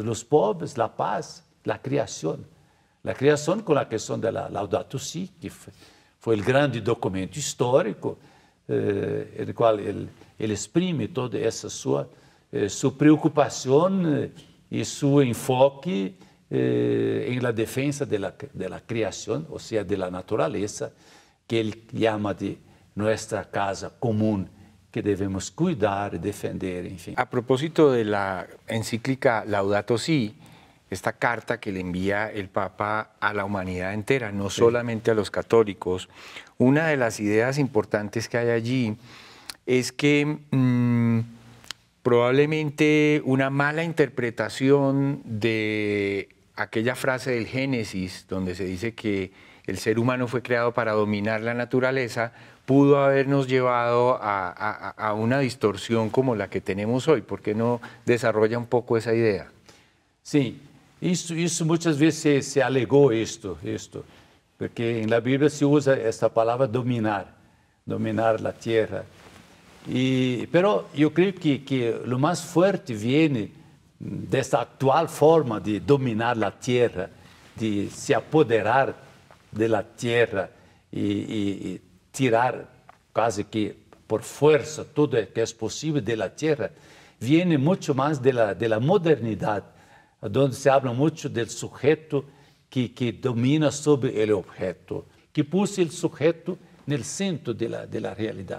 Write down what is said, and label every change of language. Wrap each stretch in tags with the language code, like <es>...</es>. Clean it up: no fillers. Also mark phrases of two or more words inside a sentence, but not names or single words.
<pt>Os pobres, a paz, a criação. A criação com a questão da Laudato Si, que foi o grande documento histórico, no qual ele exprime toda essa sua preocupação e seu enfoque em</pt> <es>la defensa</es> <pt>da criação, ou seja, da natureza, que ele chama de nossa casa comum, que devemos cuidar, defender, enfim.</pt> <es>A propósito de la encíclica Laudato Si, esta carta que le envía el Papa a la humanidad entera, no solamente a los católicos, una de las ideas importantes que hay allí es que probablemente una mala interpretación de aquella frase del Génesis, donde se dice que el ser humano fue creado para dominar la naturaleza, pudo habernos llevado a una distorsión como la que tenemos hoy. ¿Por qué no desarrolla un poco esa idea? Sí.</es> <pt>Isso muitas vezes se alegou isto, porque na Bíblia se usa essa palavra dominar a terra. Pero eu creio que o mais forte vem dessa atual forma de dominar a terra, de se apoderar da terra e tirar quase que por força tudo que é possível da terra, vem muito mais da modernidade, onde se habla muito do sujeito que domina sobre o objeto, que pôs o sujeito no centro da realidade.</pt>